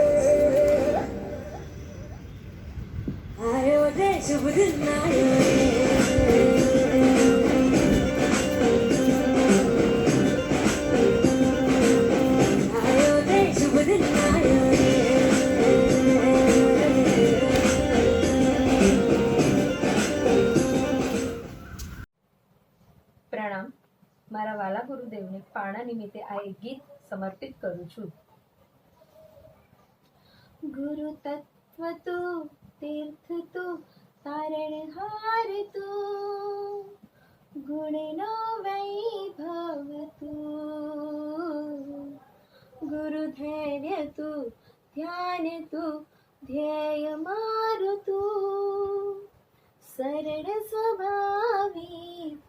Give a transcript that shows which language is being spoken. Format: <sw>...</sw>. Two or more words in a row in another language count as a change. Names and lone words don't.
<hi>आयो रे शुभ दिन आयो रे आयो रे शुभ दिन आयो रे</hi> <gu>પ્રણામ. મારા વાલા ગુરુદેવને પારણા નિમિત્તે આ એક ગીત સમર્પિત કરું છું. ગુરુ તત્વ તું તીર્થ તું તારણહાર તું ગુણનો વૈભવ તું ગુરુ ધૈર્ય તું ધ્યાન તું ધ્યેય મારું તું સરળ સ્વભાવી</gu>